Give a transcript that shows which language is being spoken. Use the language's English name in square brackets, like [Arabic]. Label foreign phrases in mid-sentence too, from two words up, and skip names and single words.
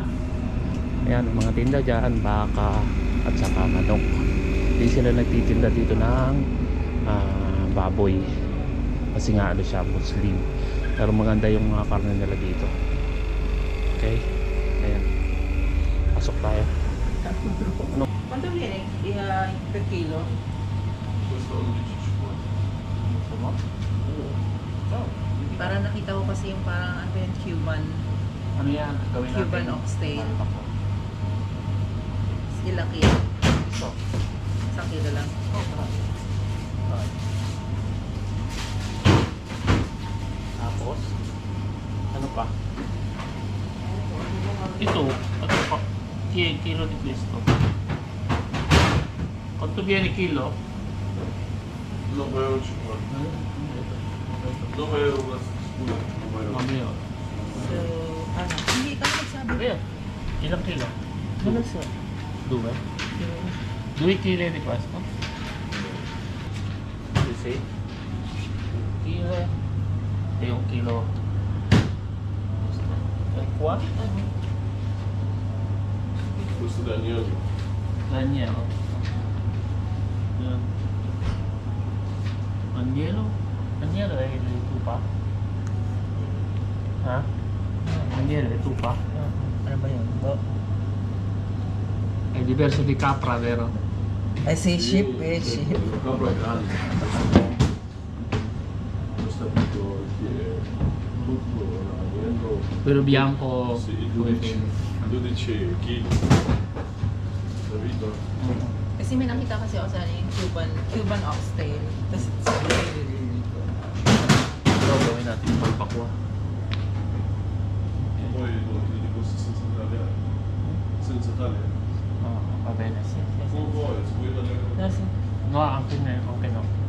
[Filipino] Ayan, mga tinda dyan, baka at saka manok. Hindi sila nagtitinda dito ng baboy kasi nga ano siya, Muslim. Pero maganda yung mga karne nila dito. Okay, ayan, pasok tayo. Ano? [Italian] Quanto viene per kilo? [Filipino] Para nakita ko kasi yung parang ano yung Cuban Ano yan? Gawin natin [English] Cuban oxtail. [Filipino] ano pa po? Ilang kilo? So, Isang kilo lang. okay. Tapos ano pa? Ito pa. [Italian] Kilo di questo. Quanto viene kilo? 9,50 €. €9 scusa, [Filipino] Mamaya. So, ano? Hindi ka nagsabi. Ayan. Ilang kilo? Ano so? [Italian] 2 kilo di questo? Sì. Kilo. E un kilo. E qua? Questo da Agnello. Agnello. Yan. Agnello? Agnello è il tupa? Ha? Agnello è tupa? [Filipino] Ano ba yun? [Italian] diverso di capra, vero? Eh sì, ship, ship. Il capra è grande. Questo è piccolo perché tutto l'agnello. Quello bianco... Sì, 12 kg. Capito? [Filipino] Kasi may nakita kasi ako sa yung [English] Cuban oxtail. [Filipino] Tapos sabi ko, Ito, gawin natin yung palpakwa. [Italian] Poi ti dico senza tagliare. Senza tagliare. Oo, va bene. Come vuoi, se vuoi tagliare. [Filipino] Kasi, [Italian] No, anche no.